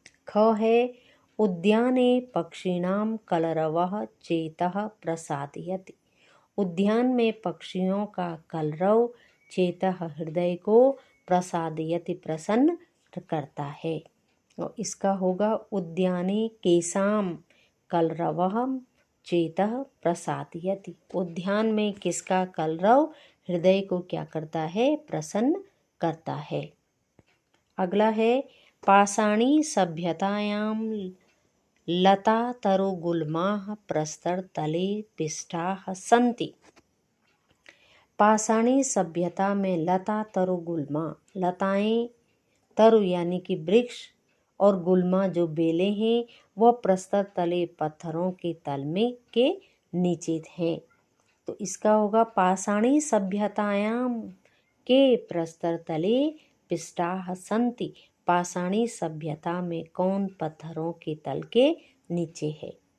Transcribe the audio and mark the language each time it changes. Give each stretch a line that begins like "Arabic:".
Hindi: ख है
Sanskrit: उद्याने पक्षिणाम कलरवः चेतः प्रसादयति,
Hindi: उद्यान में पक्षियों का कलरव चेतः हृदय को प्रसादयति प्रसन्न करता है, और इसका होगा
Sanskrit: उद्याने केसाम कलरवः चेतः प्रसादयति,
Hindi: उद्यान में किसका कलरव हृदय को क्या करता है, प्रसन्न करता है।
Sanskrit: अगला है पाषाणी सभ्यतायाम लता तरुगुल्माः प्रस्तर तले पिष्टाः सन्ति।
Hindi: पाषाणी सभ्यता में लता तरुगुल्मा, लताएं, तरु यानी कि वृक्ष और गुल्मा जो बेले हैं वह प्रस्तर तले पत्थरों के तल में के नीचे हैं, तो इसका होगा
Sanskrit: पाषाणी सभ्यतायाम के प्रस्तर तले पिष्टाः सन्ति,
Hindi: पाषाणी सभ्यता में कौन पत्थरों के तल के नीचे है।